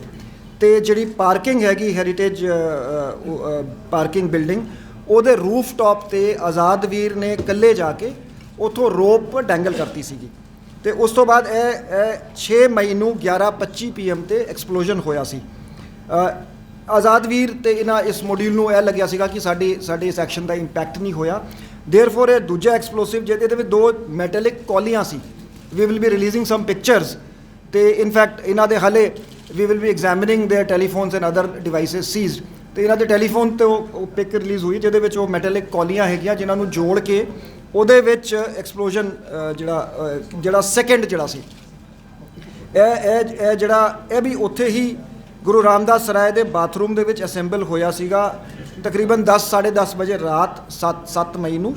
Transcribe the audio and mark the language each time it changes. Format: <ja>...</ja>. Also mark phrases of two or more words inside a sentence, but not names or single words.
<pa>ਤੇ ਜਿਹੜੀ ਪਾਰਕਿੰਗ ਹੈਗੀ ਹੈਰੀਟੇਜ ਪਾਰਕਿੰਗ ਬਿਲਡਿੰਗ ਉਹਦੇ</pa> <en>roof top</en> <pa>ਤੇ ਆਜ਼ਾਦਵੀਰ ਨੇ ਇਕੱਲੇ ਜਾ ਕੇ ਉੱਥੋਂ</pa> <en>rope dangle</en> <pa>ਕਰਤੀ ਸੀਗੀ। ਤੇ ਉਸ ਤੋਂ ਬਾਅਦ ਇਹ 6 ਮਈ ਨੂੰ 11:25 PM ਤੇ ਐਕਸਪਲੋਜ਼ਨ ਹੋਇਆ ਸੀ। ਆਜ਼ਾਦਵੀਰ ਤੇ ਇਹਨਾਂ ਇਸ ਮੋਡਿਊਲ ਨੂੰ ਇਹ ਲੱਗਿਆ ਸੀਗਾ ਕਿ ਸਾਡੇ ਇਸ ਐਕਸ਼ਨ ਦਾ ਇੰਪੈਕਟ ਨਹੀਂ ਹੋਇਆ। ਦੇਅਰਫੋਰ ਇਹ ਦੂਜਾ ਐਕਸਪਲੋਸਿਵ ਜਿਹਦੇ ਵਿੱਚ 2 ਮੈਟੈਲਿਕ ਕੌਲੀਆਂ ਸੀ,</pa> <en>we will be releasing some pictures ਤੇ in fact</en> <pa>ਇਹਨਾਂ ਦੇ ਹਾਲੇ</pa> <en>we will be examining their telephones and other devices seized।</en> <pa>ਤੇ ਇਹਨਾਂ ਦੇ ਟੈਲੀਫੋਨ ਤੇ ਉਹ ਪਿਕ ਰਿਲੀਜ਼ ਹੋਈ ਜਿਹਦੇ ਵਿੱਚ ਉਹ ਮੈਟੈਲਿਕ ਕੌਲੀਆਂ ਹੈਗੀਆਂ ਜਿਨ੍ਹਾਂ ਨੂੰ ਜੋੜ ਕੇ ਉਹਦੇ ਵਿੱਚ ਐਕਸਪਲੋਜ਼ਨ ਜਿਹੜਾ ਸੈਕਿੰਡ ਜਿਹੜਾ ਸੀ ਇਹ ਜਿਹੜਾ ਇਹ ਵੀ ਉੱਥੇ ਹੀ ਗੁਰੂ ਰਾਮਦਾਸ ਸਰਾਏ ਦੇ ਬਾਥਰੂਮ ਦੇ ਵਿੱਚ ਅਸੈਂਬਲ ਹੋਇਆ ਸੀਗਾ ਤਕਰੀਬਨ 10-10:30 ਵਜੇ ਰਾਤ 7 ਮਈ ਨੂੰ।</pa>